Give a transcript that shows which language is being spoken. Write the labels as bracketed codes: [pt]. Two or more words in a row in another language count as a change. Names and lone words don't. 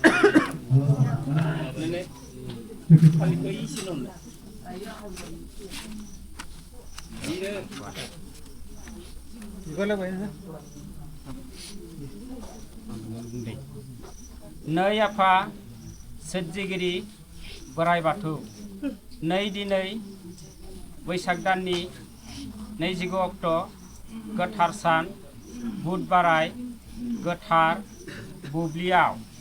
[id] Nih paling kau isi non. Ini. Gimana bayarnya? [brx] नै आफा सोरजिगिरि बोराइ बाथौ, नै दिनै बैसाग दाननि 29 अक्ट' गोथार सान बुधबाराय गोथार बुब्लियाव